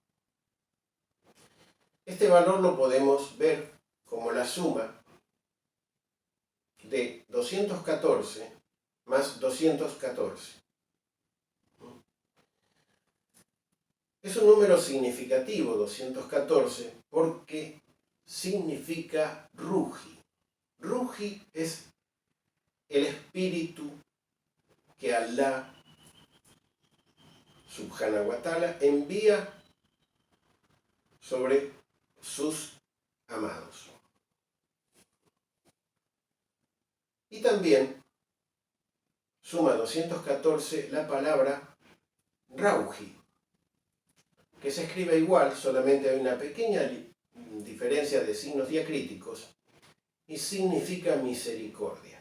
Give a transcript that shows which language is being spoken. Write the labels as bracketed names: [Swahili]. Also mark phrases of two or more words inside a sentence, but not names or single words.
[Spanish] Este valor lo podemos ver como la suma de 214 más 214. Es un número significativo, 214, porque significa Ruhi. Ruhi es el espíritu que Allah [Arabic] سبحانه وتعالى [Spanish] envía sobre sus amados. Y también suma 214 la palabra Rauhi, que se escribe igual, solamente hay una pequeña diferencia de signos diacríticos, y significa misericordia.